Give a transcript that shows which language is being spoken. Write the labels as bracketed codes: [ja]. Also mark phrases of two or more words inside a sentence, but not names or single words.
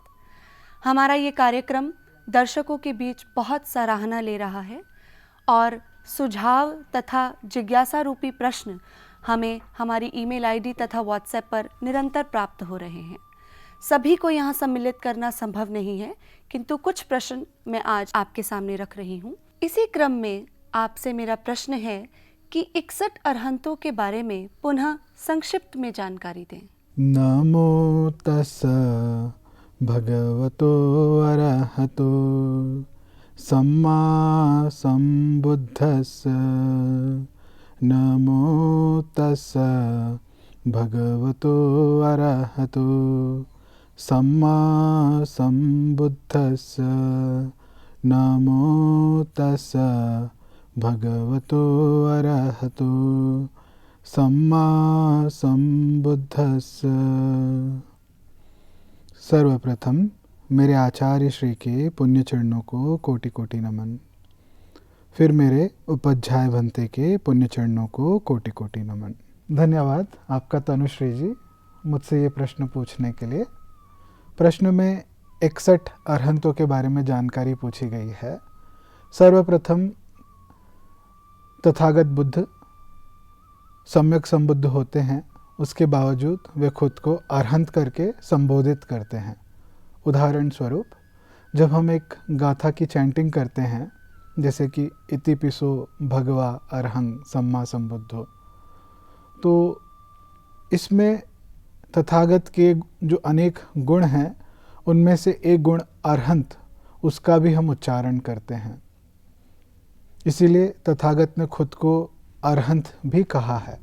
[hi] हमारा ये कार्यक्रम दर्शकों के बीच बहुत सराहना ले रहा है और सुझाव तथा जिज्ञासा रूपी प्रश्न हमें हमारी [en] email ID [hi] तथा व्हाट्सएप पर निरंतर प्राप्त हो रहे हैं। सभी को यहाँ सम्मिलित करना संभव नहीं है, किंतु कुछ प्रश्न मैं आज आपके सामने रख रही हूँ। इसी क्रम में आपसे मेरा प्रश्न है कि 61 अरहंतों के बारे में पुनः संक्षिप्त में जानकारी दें। [pi] नमो तस्सा भगवतो अरहतो सम्मा संबुद्धस्स। नमो तस्सा भगवतो अरहतो सम्मा संबुद्धस्स। नमो तस्सा भगवतो अरहतो सम्मा संबुद्धस्स। [hi] सर्वप्रथम मेरे आचार्य श्री के पुण्य चरणों को कोटि कोटि नमन। फिर मेरे उपाध्याय भंते के पुण्य चरणों को कोटि कोटि नमन। धन्यवाद आपका तनुश्री जी मुझसे ये प्रश्न पूछने के लिए। प्रश्न में 61 अरहंतों के बारे में जानकारी पूछी गई है। सर्वप्रथम तथागत बुद्ध सम्यक संबुद्ध होते हैं, उसके बावजूद वे खुद को अरहंत करके संबोधित करते हैं। उदाहरण स्वरूप जब हम एक गाथा की चैंटिंग करते हैं, जैसे कि [pi] इति पिसो भगवा अरहं सम्मा संबुद्धो, [hi] तो इसमें तथागत के जो अनेक गुण हैं उनमें से एक गुण अरहंत, उसका भी हम उच्चारण करते हैं। इसीलिए तथागत ने खुद को अरहंत भी कहा है।